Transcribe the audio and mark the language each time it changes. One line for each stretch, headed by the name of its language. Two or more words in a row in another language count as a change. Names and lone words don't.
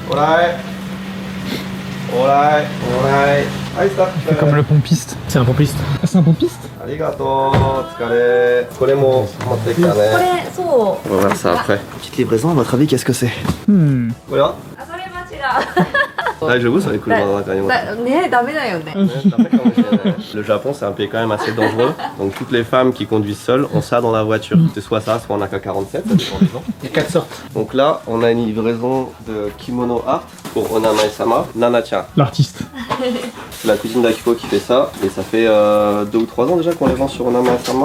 Japanese: オーライ。オーライ。オーライ.
French: Allez, stop. C'est comme le pompiste. C'est un pompiste. Ah, c'est un pompiste?
Japanese: ありがとう。疲れ。これも. 持ってきたね. これそう
French: On va voir ça après. Petite livraison, à votre avis, qu'est-ce que c'est? Voilà.
Japanese: あそれは違う
French: Ah, je vous, ça les couleurs dans la carrière.
Japanese: ねダメだよね
French: Le Japon, c'est un pays quand même assez dangereux. Donc toutes les femmes qui conduisent seules ont ça dans la voiture. C'est soit ça, soit on a AK-47, ça dépend des gens. Il y a 4 sortes. Donc là, on a une livraison de kimono art pour Onamae-sama, Nana-chan. L'artiste. C'est la cousine d'Akiko qui fait ça. Et ça fait 2 ou 3 ans déjà qu'on les vend sur Onamae-sama.